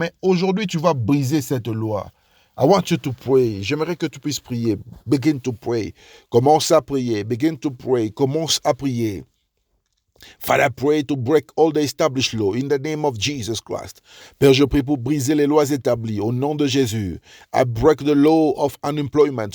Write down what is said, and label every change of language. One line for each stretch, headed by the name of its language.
French: Mais aujourd'hui, tu vas briser cette loi.
English: I want you to pray.
French: J'aimerais que tu puisses prier.
English: Begin to pray.
French: Commence à prier.
English: Begin to pray.
French: Commence à prier.
English: Father, I pray to break all the established law in the name of Jesus Christ.
French: Père, je prie pour briser les lois établies au nom de Jésus.
English: I break the law of unemployment.